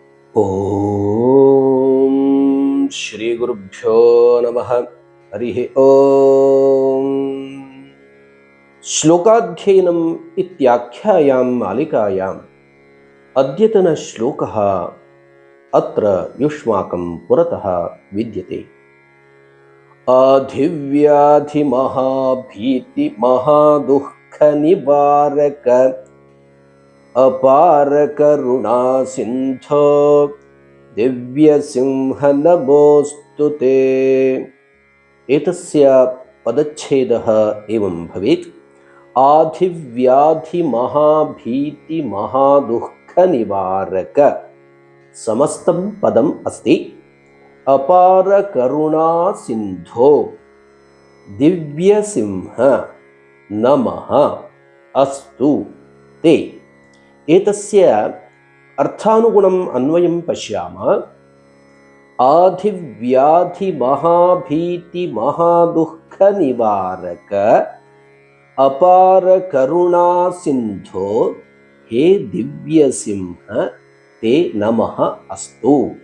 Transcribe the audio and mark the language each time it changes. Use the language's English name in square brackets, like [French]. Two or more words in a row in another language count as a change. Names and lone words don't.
[Sanskrit] ಓಂ ಶ್ರೀ ಗುರುಭ್ಯೋ ನಮಃ. ಹರಿ ಓಂ. ಶ್ಲೋಕಾಧ್ಯಯನಂ ಇತ್ಯಾಖ್ಯಾಯಾಂ ಮಾಲಿಕಾಯಾಂ ಅದ್ಯತನ ಶ್ಲೋಕಃ ಅತ್ರ ಯುಷ್ಮಾಕಂ ಪುರತಃ ವಿದ್ಯತೆ. ಆಧಿವ್ಯಾಧಿ ಮಹಾಭೀತಿ ಮಹಾದುಃಖ ನಿವಾರಕ ಅಪಾರ ಕರುಣಾ ಸಿಂಧೋ ದಿವ್ಯ ಸಿಂಹ ನಮೋಸ್ತುತೆ. ಏತಸ್ಯ ಪದಚ್ಛೇದಃ ಏವಂ ಭವೇತ್. ಆಧಿವ್ಯಾಧಿ ಮಹಾಭೀತಿ ಮಹಾದುಃಖ ನಿವಾರಕ ಸಮಸ್ತಂ ಪದಂ ಅಸ್ತಿ. ಅಪಾರ ಕರುಣಾ ಸಿಂಧೋ ದಿವ್ಯ ಸಿಂಹ ನಮಃ ಅಸ್ತು ते. एतस्य अर्थानुगुणम् अन्वयं पश्यामः. आधिव्याधि महाभीति महादुःख निवारक अपार करुणा सिंधो हे दिव्य सिंह ते नमः अस्तु.